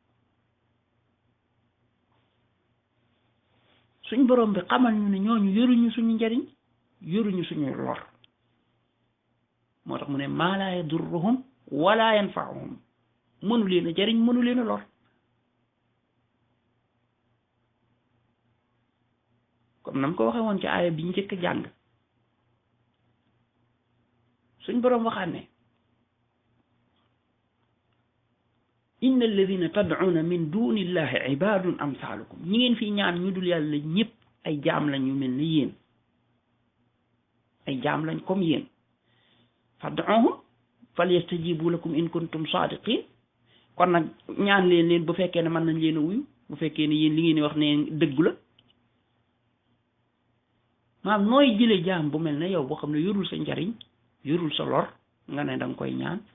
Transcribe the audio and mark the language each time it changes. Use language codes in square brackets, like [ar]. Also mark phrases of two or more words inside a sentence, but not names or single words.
[wo] suñ borom bi xamal ñu ne ñooñu yoruñu suñu njariñ yoruñu suñu lor moo tax mu ne [ar] ما لا يضرهم ولا ينفعهم [wo] mënu leen a jariñ mënu leen a lor comme nam ko waxee woon ci aaya bi njëkk a jàng suñ boroom waxaat ne [ar] إن الذين تدعون من دون الله عباد أمثالكم [wo] ñi ngeen fi ñaan ñu dul yàlla ñëpp ay jaam lañ ñu mel ni yéen ay jaam lañ comme yéen [ar] فادعوهم فليستجيبوا لكم إن كنتم صادقين [wo] kon nag ñaan leen bu fekkee ne mën nañ leen a wuyu bu fekkee ne yéen li ngeen di wax ne dëggu la maam nooy jële jaam bu mel ne yow boo xam ne yorul sa njariñ yorul sa lor nga ne danga koy ñaan